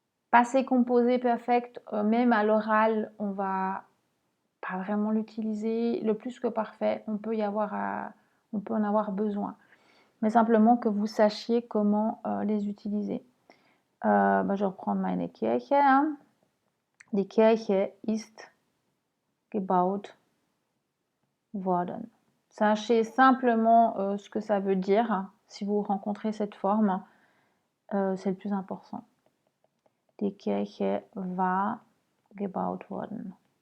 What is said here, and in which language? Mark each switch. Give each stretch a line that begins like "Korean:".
French: Passé composé perfect, même à l'oral, on va pas vraiment l'utiliser. Le plus que parfait, on peut en avoir besoin. Mais simplement que vous sachiez comment les utiliser. Je vais reprendre
German: meine Kirche.
French: Hein.
German: Die Kirche ist gebaut worden.
French: Sachez simplement ce que ça veut dire si vous rencontrez cette forme. C'est le plus important.
German: Die Kirche war gebaut worden.